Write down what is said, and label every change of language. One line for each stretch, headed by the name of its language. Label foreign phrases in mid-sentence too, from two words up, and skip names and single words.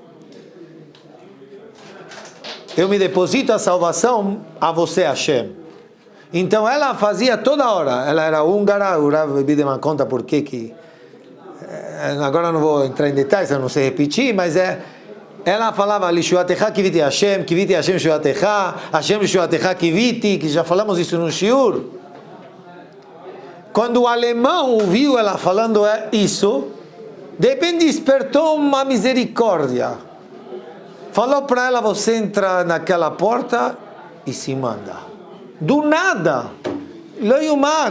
Portuguese: Eu me deposito a salvação a você, Hashem. Então ela fazia toda hora, ela era húngara, o Rav Bideman conta por que agora não vou entrar em detalhes, eu não sei repetir, mas ela falava
Hebrew: ישועתך קיויתי השם, קיויתי השם ישועתך, השם ישועתך קיויתי,
Portuguese: que já falamos isso no shiur. Quando o alemão ouviu ela falando isso, de repente despertou uma misericórdia. Falou para ela: você entra naquela porta e se manda. Do nada.
Hebrew: לא יאומן.